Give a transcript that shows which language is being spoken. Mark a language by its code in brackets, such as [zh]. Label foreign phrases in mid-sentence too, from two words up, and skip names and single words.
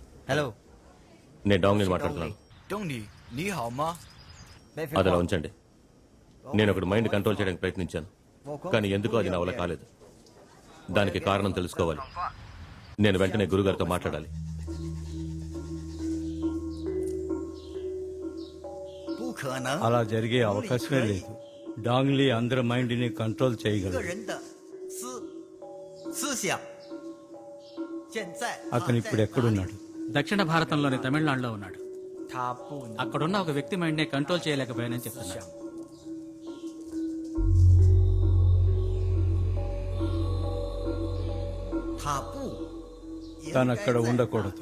[te] హలో నేను డాంగ్ని మాట్లాడుతున్నాను. [zh] 东尼你好吗？ [te] అది అలా ఉంచండి. నేను ఒకటి [en] mind control [te] చేయడానికి ప్రయత్నించాను, కానీ ఎందుకో అది నా వల్ల కాలేదు. దానికి కారణం తెలుసుకోవాలి. నేను వెంటనే గురుగారితో మాట్లాడాలి. [zh] 不可能， [te] అలా జరిగే అవకాశమే లేదు. డాంగ్లీ అందరి మైండ్ ని కంట్రోల్ [zh] 个 [te] చేయగలరు. [zh] 人的思想。现在 [te] అతను ఇప్పుడు ఎక్కడున్నాడు? దక్షిణ భారతంలోని తమిళనాడులో ఉన్నాడు. [zh] 他不能 [te] అక్కడున్న ఒక వ్యక్తి మైండ్ నే కంట్రోల్ చేయలేకపోయానని చెప్తున్నాడు. [zh] 他不 [te] తను అక్కడ ఉండకూడదు.